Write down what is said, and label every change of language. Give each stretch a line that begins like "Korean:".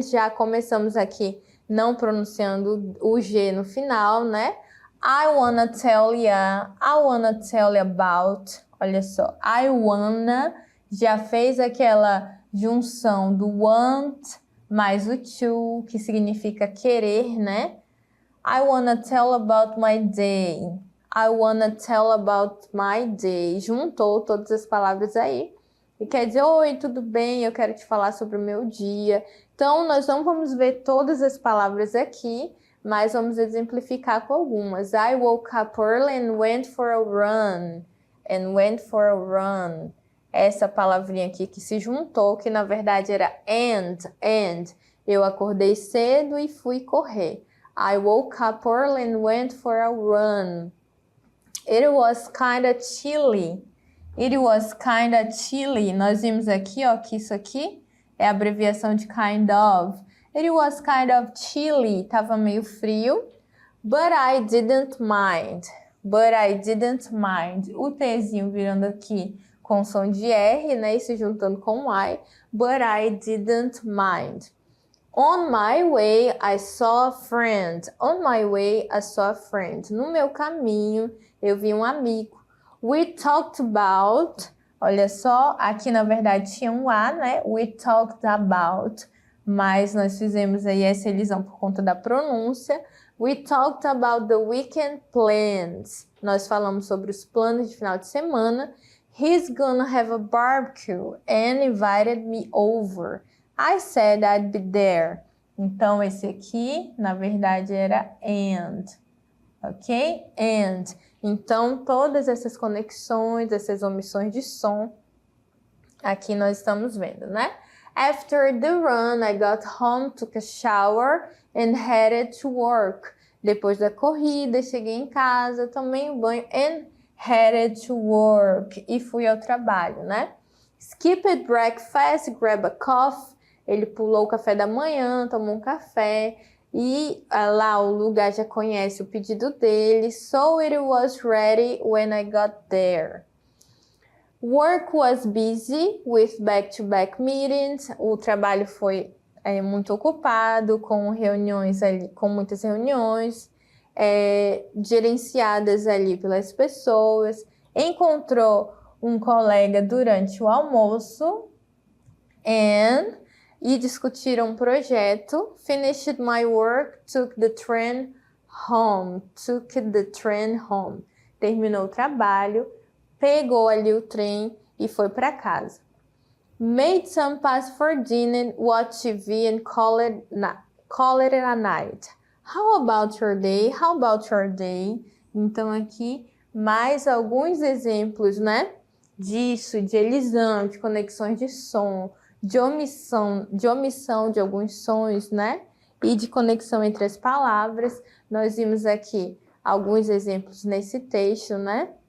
Portuguese: Já começamos aqui não pronunciando o G no final, né?
English: I wanna tell you about.
Portuguese: Olha só,
English: I wanna
Portuguese: já fez aquela junção do want mais o to, que significa querer, né?
English: I wanna tell about my day. I wanna tell about my day.
Portuguese: Juntou todas as palavras aí. E quer dizer, oi, tudo bem? Eu quero te falar sobre o meu dia. Então, nós não vamos ver todas as palavras aqui, mas vamos exemplificar com algumas.
English: I woke up early and went for a run. And went for a run.
Portuguese: Essa palavrinha aqui que se juntou, que na verdade era and. Eu acordei cedo e fui correr.
English: I woke up early and went for a run. It was kinda chilly. It was kinda chilly.
Portuguese: Nós vimos aqui, ó, que isso aqui é a abreviação de kind of.
English: It was kind of chilly.
Portuguese: Tava meio frio.
English: But I didn't mind. But I didn't mind.
Portuguese: O Tzinho virando aqui com som de R, né? E se juntando com I.
English: But I didn't mind. On my way, I saw a friend. On my way, I saw a friend.
Portuguese: No meu caminho, eu vi um amigo.
English: We talked about.
Portuguese: Olha só, aqui na verdade tinha um A, né?
English: We talked about.
Portuguese: Mas nós fizemos aí essa elisão por conta da pronúncia.
English: We talked about the weekend plans.
Portuguese: Nós falamos sobre os planos de final de semana.
English: He's gonna have a barbecue and invited me over. I said I'd be there.
Portuguese: Então, esse aqui, na verdade, era and. Ok? And. Então, todas essas conexões, essas omissões de som, aqui nós estamos vendo, né?
English: After the run, I got home, took a shower and headed to work.
Portuguese: Depois da corrida, cheguei em casa, tomei um banho
English: and headed to work.
Portuguese: E fui ao trabalho, né?
English: Skipped breakfast, grab a coffee.
Portuguese: Ele pulou o café da manhã, tomou um café. E lá o lugar já conhece o pedido dele.
English: So it was ready when I got there. Work was busy with back-to-back meetings.
Portuguese: O trabalho foi muito ocupado, com reuniões ali, com muitas reuniões, gerenciadas ali pelas pessoas. Encontrou um colega durante o almoço e discutiram um projeto.
English: Finished my work, took the train home. Took the train home.
Portuguese: Terminou o trabalho, pegou ali o trem e foi para casa.
English: Made some pasta for dinner, watch TV and call it a night. How about your day? How about your day?
Portuguese: Então aqui mais alguns exemplos, né? Disso, de elisão, de conexões de som, de omissão de alguns sons, né? E de conexão entre as palavras. Nós vimos aqui alguns exemplos nesse texto, né?